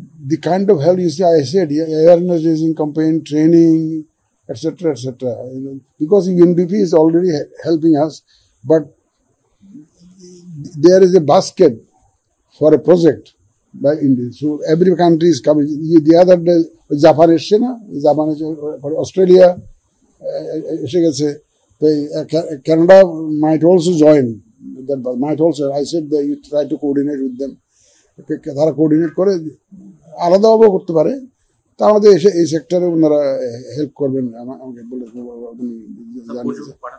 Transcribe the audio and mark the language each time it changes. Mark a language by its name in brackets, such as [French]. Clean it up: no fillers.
[English] The kind of help you see, I said awareness raising campaign, training, etc., because UNDP is already helping us, but there is a basket for a project by India. So every country is coming. The other day, [Bangla] Japan এসছে না, Japan, Australia এসে গেছে, [English] Canada might also join. That might also. I said that you try to coordinate with them. [Bangla] তারা coordinate করে আলাদাভাবেও করতে পারে। তা আমাদের এসে এই সেক্টরে ওনারা হেল্প করবেন আমাকে বলে জানিয়েছে।